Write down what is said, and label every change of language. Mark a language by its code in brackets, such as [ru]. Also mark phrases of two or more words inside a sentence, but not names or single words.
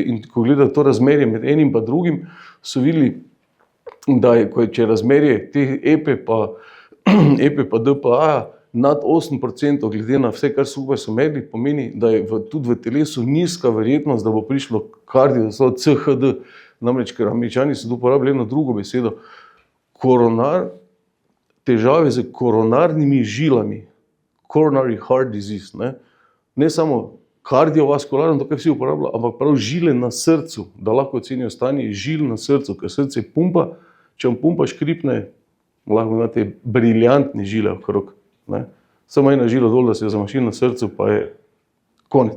[sl] In ko gledajo to razmerje med enim pa drugim, so videli, da če je razmerje teh EPE pa DPA nad 8%, glede na vse, kar skupaj so merili, pomeni, da je tudi v telesu nizka verjetnost, da bo prišlo CHD. Namreč, ker Američani so uporabljali eno drugo besedo, težave z koronarnimi žilami, [en] coronary heart disease. [sl] Ne samo kardiovaskularno, to kaj vsi uporabljajo, ampak prav žile na srcu, da lahko ocenijo stanje žil na srcu, ker srce pumpa, če vam pumpa škripne, lahko imate briljantne žile okrog. Samo ena žila dol, da se je zamašila na srcu, pa je konec.